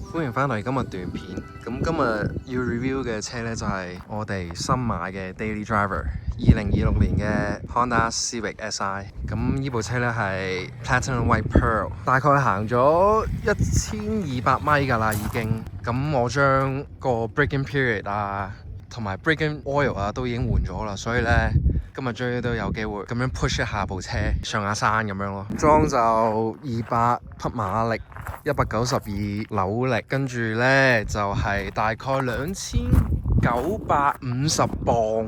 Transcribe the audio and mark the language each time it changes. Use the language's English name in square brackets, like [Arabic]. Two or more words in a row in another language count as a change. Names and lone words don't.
[Cantonese] 歡迎翻嚟今日短片。咁今日要 review 嘅車呢，就係我哋新買嘅 [English] Daily Driver [Cantonese] 2026年嘅 Honda Civic Si。咁呢部車呢係 Platinum White Pearl，大概行咗1200米㗎啦已經。咁我將個 [English] braking period [Cantonese] 啊同埋 [English] braking oil [Cantonese] 啊都已經換咗啦，所以呢，今日終於都有機會咁樣 push 一下部車上下山咁樣咯。裝就200匹馬力，192扭力，跟住呢就係大概2950磅。